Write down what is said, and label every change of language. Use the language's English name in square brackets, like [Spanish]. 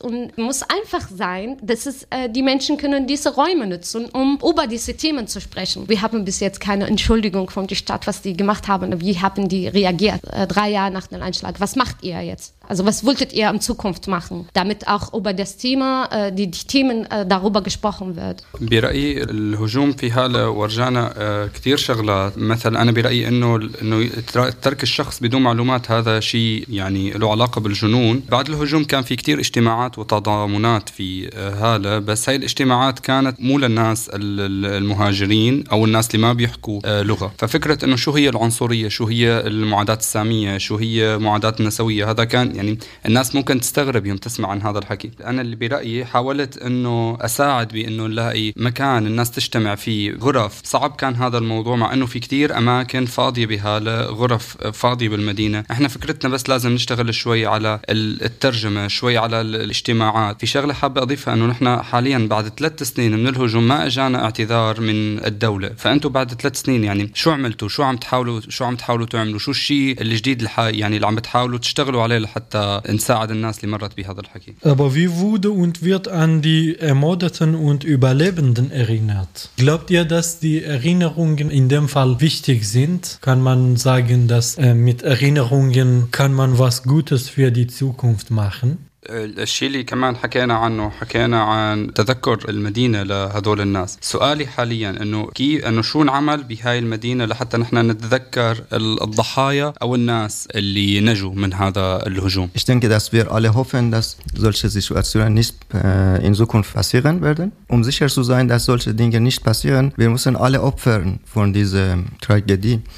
[German] Und es muss einfach sein, dass es, die Menschen können diese Räume nutzen, um über diese Themen zu sprechen. Wir haben bis jetzt keine Entschuldigung von der Stadt, was die gemacht haben. Wie haben die reagiert 3 Jahre nach dem Anschlag? Was macht ihr jetzt? Also was wolltet ihr in Zukunft machen, damit auch über das Thema, die Themen darüber gesprochen wird? [Arabic] برأيي الهجوم في هالة ورجعنا كثير شغلات مثلا أنا برأيي إنه ترك الشخص بدون معلومات هذا شيء يعني له علاقة بالجنون. بعد الهجوم كان في كثير اجتماعات وتضامنات في هالة, بس هاي الاجتماعات كانت مو للناس المهاجرين أو الناس اللي ما بيحكوا لغة. ففكرة إنه شو هي العنصرية, شو هي المعاداة السامية, شو هي معاداة النسوية, هذا كان يعني الناس ممكن تستغرب يوم تسمع عن هذا الحكي. أنا اللي برأيي حاولت أنه أساعد بأنه نلاقي مكان الناس تجتمع فيه, غرف. صعب كان هذا الموضوع مع أنه في كتير أماكن فاضية بهالة, غرف فاضية بالمدينة. إحنا فكرتنا بس لازم نشتغل شوي على الترجمة, شوي على الاجتماعات. في شغلة حابة أضيفها, أنه نحن حاليا بعد 3 سنين من الهجوم ما أجانا اعتذار من الدولة. فأنتوا بعد 3 سنين يعني شو عملتوا, شو عم تحاولوا تعملوا, شو الشيء الجديد يعني اللي عم تحاولوا تشتغلوا عليه حتى نساعد الناس اللي مرت بهذا الحكي. [German] Aber wie wurde und wird an die Ermordeten und Überlebenden erinnert? Glaubt ihr, dass die Erinnerungen in dem Fall wichtig sind? Kann man sagen, dass mit Erinnerungen kann man was Gutes für die Zukunft machen? [Arabic] الشيء اللي كمان حكينا عن تذكر المدينة لهذول الناس. سؤالي حاليا انه شو نعمل بهاي المدينة لحتى نحن نتذكر الضحايا او الناس اللي نجوا من هذا الهجوم. [German] Ich denke, dass wir alle hoffen, dass solche Situationen nicht in Zukunft passieren werden. Um sicher zu sein, dass solche Dinge nicht passieren, wir müssen alle opfern von dieser Tragödie.